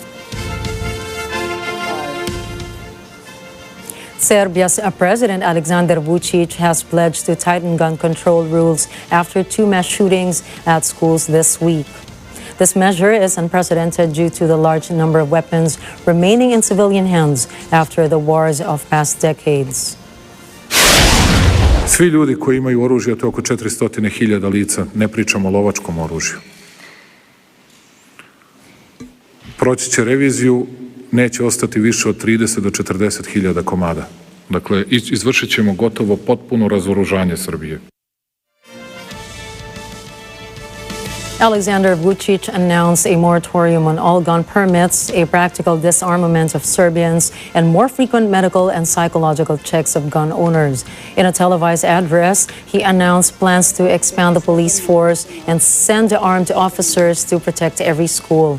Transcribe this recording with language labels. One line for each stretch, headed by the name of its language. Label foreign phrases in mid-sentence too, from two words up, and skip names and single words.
English: Serbia's President Alexander Vučić has pledged to tighten gun control rules after 2 mass shootings at schools this week. This measure is unprecedented due to the large number of weapons remaining in civilian hands after the wars of past decades.
Serbian: Svi ljudi koji imaju oružje, to je oko 400.000 lica, ne pričamo o lovačkom oružju. Proći će reviziju, neće ostati više od 30 do 40.000 komada. Dakle, izvršit ćemo gotovo potpuno razoružanje Srbije.
English: Alexander Vučić announced a moratorium on all gun permits, a practical disarmament of Serbians, and more frequent medical and psychological checks of gun owners. In a televised address, he announced plans to expand the police force and send armed officers to protect every school.